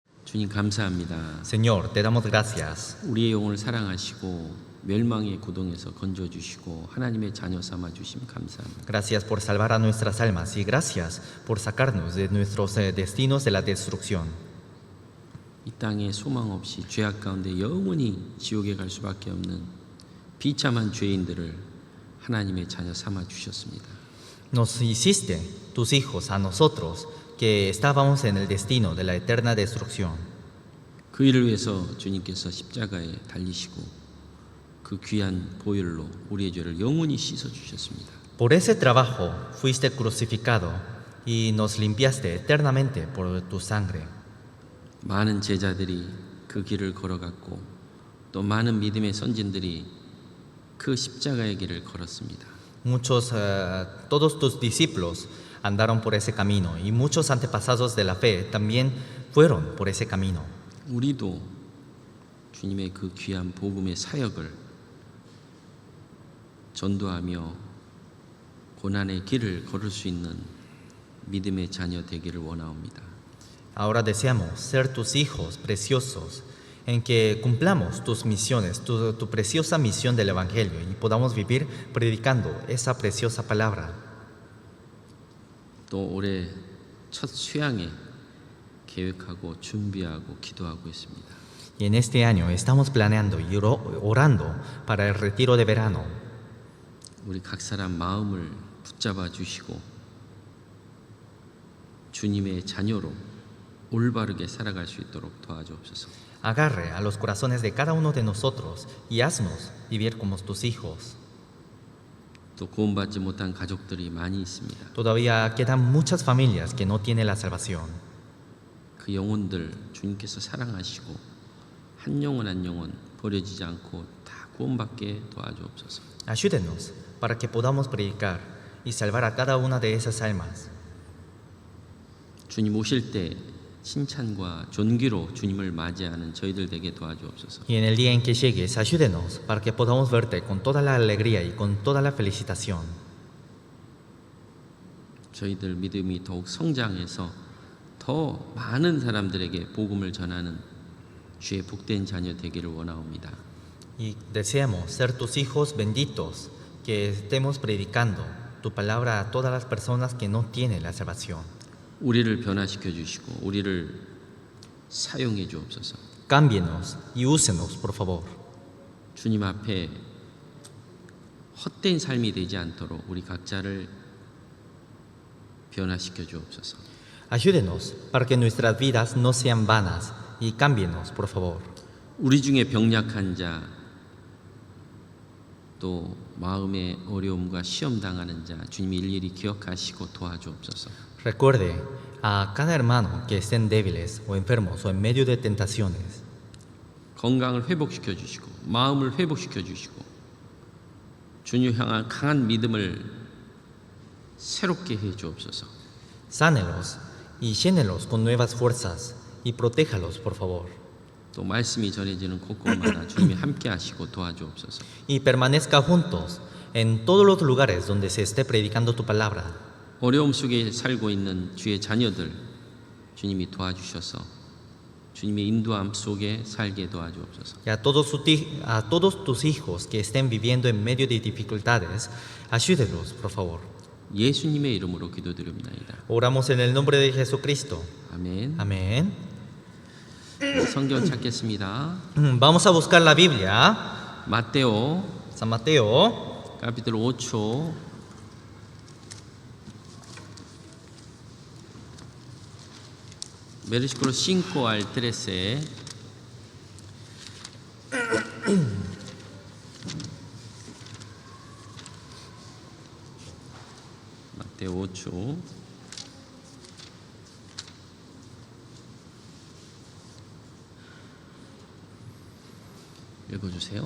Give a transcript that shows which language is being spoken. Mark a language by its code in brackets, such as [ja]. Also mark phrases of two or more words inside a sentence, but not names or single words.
[ko] 주님 감사합니다. [es] Señor, te damos gracias. [ko] 우리의 영혼을 사랑하시고 멸망의 고동에서 건져주시고 하나님의 자녀 삼아주심 감사합니다. [es] Gracias por salvar a nuestras almas y gracias por sacarnos de nuestros destinos de la destrucción. [ko] 이 땅에 소망 없이 죄악 가운데 영원히 지옥에 갈 수밖에 없는 비참한 죄인들을 하나님의 자녀 삼아주셨습니다. [es] Nos hiciste tus hijos a nosotros que estábamos en el destino de la eterna destrucción. [ko] 그 일을 위해서 주님께서 십자가에 달리시고 그 귀한 보혈로 우리의 죄를 영원히 씻어주셨습니다. [es] Por ese trabajo fuiste crucificado y nos limpiaste eternamente por tu sangre. [ko] 많은 제자들이 그 길을 걸어갔고 또 많은 믿음의 선진들이 그 십자가의 길을 걸었습니다. [es] Todos tus discípulos andaron por ese camino y muchos antepasados de la fe también fueron por ese camino. [ko] 우리도 주님의 그 귀한 복음의 사역을 전도하며 고난의 길을 걸을 수 있는 믿음의 자녀 되기를 원하옵니다. [es] Ahora deseamos ser tus hijos preciosos, en que cumplamos tus misiones, tu preciosa misión del Evangelio y podamos vivir predicando esa preciosa palabra. [ko] 또 올해 첫 수양에 계획하고 준비하고 기도하고 있습니다. [es] Y en este año estamos planeando y orando para el retiro de verano. [ko] 우리 각 사람 마음을 붙잡아 주시고 주님의 자녀로 올바르게 살아갈 수 있도록 도와주옵소서. [es] Agarre a los corazones de cada uno de nosotros y haznos vivir como tus hijos. [ko] 또 구원받지 못한 가족들이 많이 있습니다. [es] Todavía quedan muchas familias que no tienen la salvación. [ko] 그 영혼들 주님께서 사랑하시고 한 영혼 한 영혼 버려지지 않고 다 구원받게 도와주옵소서. [es] Ayúdenos para que podamos predicar y salvar a cada una de esas almas. [ko] 주님 오실 때 칭찬과 존귀로 주님을 맞이하는 저희들 되게 도와주옵소서. [es] Y en el día en que llegues, ayúdenos para que podamos verte con toda la alegría y con toda la felicitación. [ko] 저희들 믿음이 더욱 성장해서 더 많은 사람들에게 복음을 전하는 주의 복된 자녀 되기를 원하옵니다. [es] Y deseamos ser tus hijos benditos, que estemos predicando tu palabra a todas las personas que no tienen la salvación. [ko] 우리를 변화시켜 주시고 우리를 사용해 주옵소서. [es] Cámbienos y úsenos, por favor. [ko] 주님 앞에 헛된 삶이 되지 않도록 우리 각자를 변화시켜 주옵소서. [es] Ayúdenos para que nuestras vidas no sean vanas y cámbienos, por favor. [ko] 우리 중에 병약한 자, 또 마음의 어려움과 시험 당하는 자, 주님이 일일이 기억하시고 도와주옵소서. [es] Recuerde a cada hermano que estén débiles o enfermos o en medio de tentaciones. [ko] 건강을 회복시켜 주시고 마음을 회복시켜 주시고 주님 향한 강한 믿음을 새롭게 해 주옵소서. [es] Sánelos y llénelos con nuevas fuerzas y protéjalos, por favor. [ko] 또 말씀이 전해지는 곳곳마다 주님이 함께 하시고 도와주옵소서. [es] Y permanezca juntos en todos los lugares donde se esté predicando tu palabra. [ko] 어려움 속에 살고 있는 주의 자녀들 주님이 도와주셔서 주님의 인도함 속에 살게 도와주옵소서. [es] Y a todos tus hijos que estén viviendo en medio de dificultades, ayúdelos, por favor. [ko] 예수님의 이름으로 기도드립니다. [es] Oramos en el nombre de Jesucristo. [ko] 아멘. [es] Amén. [ko] 성경 찾겠습니다. [es] Vamos a buscar la Biblia. [ko] 마테오 [es] San Mateo, capítulo 8 versículo 5 al 13. [ko] Mateo 8 읽어주세요.